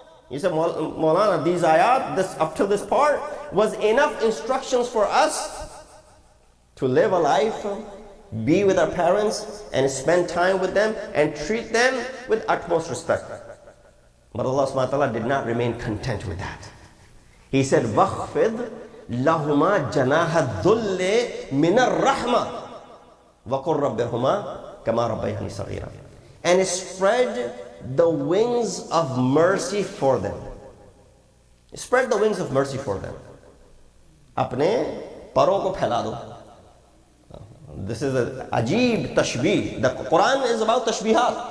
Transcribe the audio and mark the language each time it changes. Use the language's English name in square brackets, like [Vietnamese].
[English] You said, Maulana, these ayat, up till this part, was enough instructions for us to live a life, be with our parents, and spend time with them, and treat them with utmost respect. But Allah subhanahu wa ta'ala did not remain content with that. [Arabic] He said, وَخْفِضْ لَهُمَا جَنَاحَ الذُّلِّ مِنَ الرَّحْمَةِ وَقُلْ رَبِّرْهُمَا كَمَا رَبَّيَانِي صَغِيرًا. [English] And spread the wings of mercy for them. Spread the wings of mercy for them. Apne paron ko phaila do. This is a ajib tashbih. The Quran is about tashbihat.